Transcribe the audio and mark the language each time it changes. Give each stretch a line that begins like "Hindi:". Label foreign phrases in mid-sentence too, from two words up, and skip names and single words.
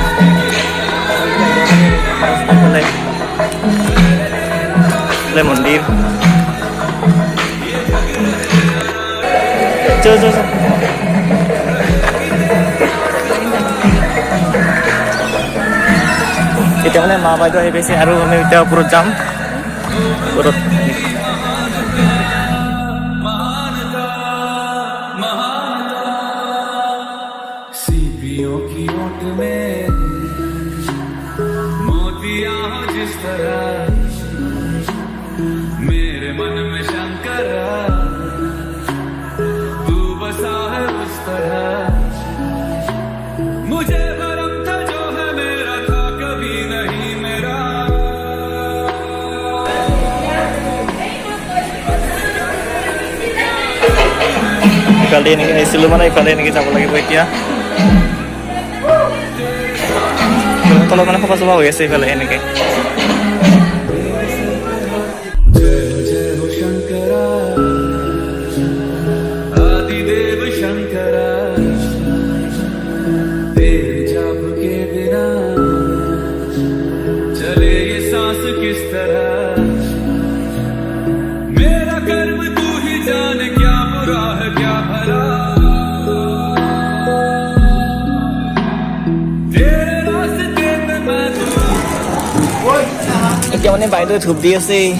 Assamese: মন্দিৰ এতিয়া মানে মা বাইদেউ আহি পাইছে, আৰু আমি এতিয়া ওপৰত যাম। ওপৰত
Hindi: की ओट में मोतिया हो जिस तरह, मेरे मन में शंकरा तू बसा है उस तरह। मुझे भरम था जो है मेरा था कभी नहीं मेरा।
Assamese: ইফালে এনেকৈ আহিছিলোঁ মানে ইফালে এনেকৈ যাব লাগিব এতিয়া। তলত মানে সভা চভা হৈ আছে ইফালে এনেকৈ।
Hindi: चले ये सांस किस तरह, मेरा कर्म तू ही जाने क्या बुरा है क्या भला। तेरे रास्ते पे मैं
Assamese: এতিয়া মানে বাইদেউ ধূপ দি আছে।